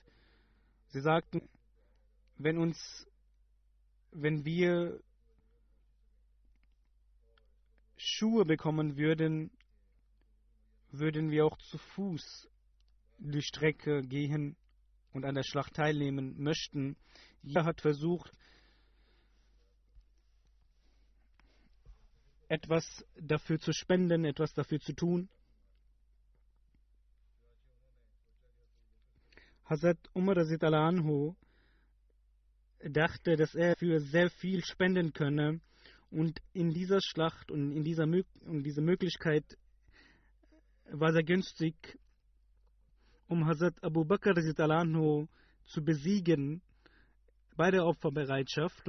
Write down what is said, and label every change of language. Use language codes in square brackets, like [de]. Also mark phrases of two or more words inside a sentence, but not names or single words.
[de] Sie sagten, wenn wir Schuhe bekommen würden, würden wir auch zu Fuß die Strecke gehen und an der Schlacht teilnehmen möchten. Jeder hat versucht, etwas dafür zu spenden, etwas dafür zu tun. Hazrat Umar [ar] رضي الله عنه [de] dachte, dass er für sehr viel spenden könne, und in dieser Schlacht und in diese Möglichkeit war sehr günstig, um Hazrat Abu Bakr [ar] رضي الله عنه [de] zu besiegen bei der Opferbereitschaft.